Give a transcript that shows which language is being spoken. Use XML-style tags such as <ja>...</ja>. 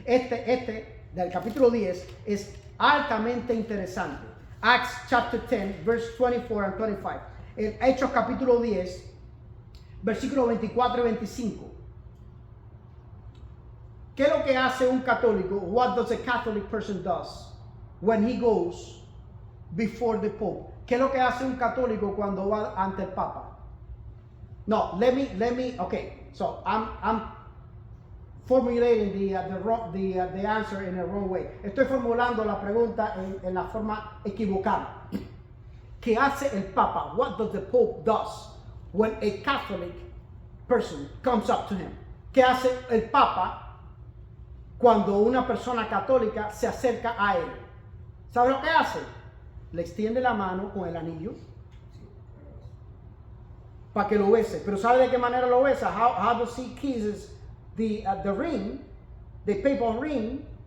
<es>Este del capítulo 10 es altamente interesante.</es> <en>Acts chapter 10, verse 24 and 25.</en> <es>En Hechos capítulo 10, versículos 24 y 25. ¿Qué es lo que hace un católico?</es> <en>What does a Catholic person does when he goes before the Pope?</en> <es>¿Qué es lo que hace un católico cuando va ante el Papa?</es> <en>No, let me. Okay, so I'm formulating the answer in a wrong way.</en> <es>Estoy formulando la pregunta en la forma equivocada. ¿Qué hace el Papa?</es> <en>What does the Pope does when a Catholic person comes up to him?</en> <es>¿Qué hace el Papa cuando una persona católica se acerca a él? ¿Sabe lo que hace? Le extiende la mano con el anillo para que lo bese. Pero ¿sabe de qué manera lo besa?</es> <en>How does he kisses the ring, the papal ring?</en>